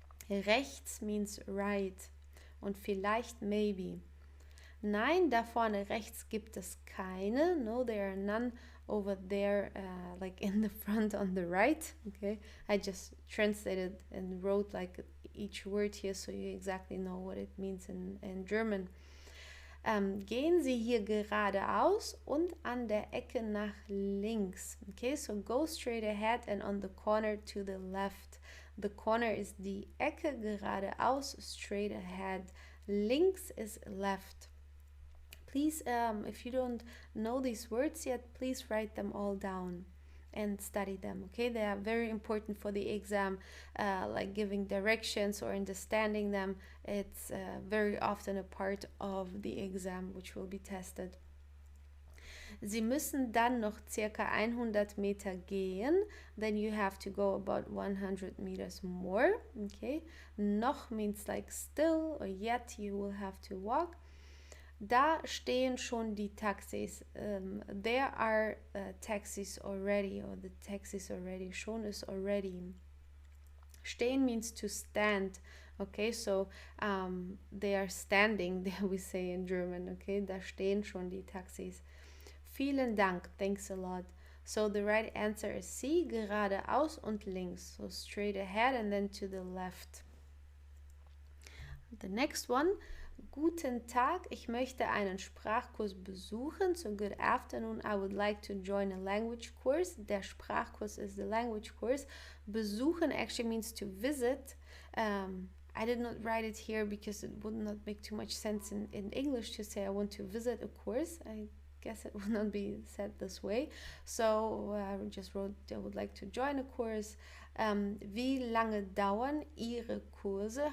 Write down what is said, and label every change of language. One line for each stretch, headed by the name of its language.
English: Rechts means right und vielleicht maybe.
German: Nein, da vorne rechts gibt es keine.
English: No, there are none over there, like in the front on the right. Okay, I just translated and wrote like each word here so you exactly know what it means in German.
German: Gehen Sie hier geradeaus und an der Ecke nach links.
English: Okay, so go straight ahead and on the corner to the left. The corner is die Ecke, geradeaus, straight ahead. Links is left. Please, if you don't know these words yet, please write them all down and study them, okay? They are very important for the exam, like giving directions or understanding them. It's very often a part of the exam which will be tested.
German: Sie müssen dann noch circa 100 Meter gehen.
English: Then you have to go about 100 meters more. Okay. Noch means like still or yet you will have to walk.
German: Da stehen schon die Taxis.
English: There are taxis already, or the taxis already. Schon is already. Stehen means to stand. Okay, so they are standing, we say in German.
German: Okay, da stehen schon die Taxis.
English: Vielen Dank, thanks a lot. So the right answer is C,
German: geradeaus und links.
English: So straight ahead and then to the left. The next one,
German: guten Tag, ich möchte einen Sprachkurs besuchen.
English: So good afternoon, I would like to join a language course. Der Sprachkurs is the language course. Besuchen actually means to visit. I did not write it here because it would not make too much sense in English to say I want to visit a course. I guess it would not be said this way. So I just wrote I would like to join a course.
German: Wie lange dauern Ihre Kurse?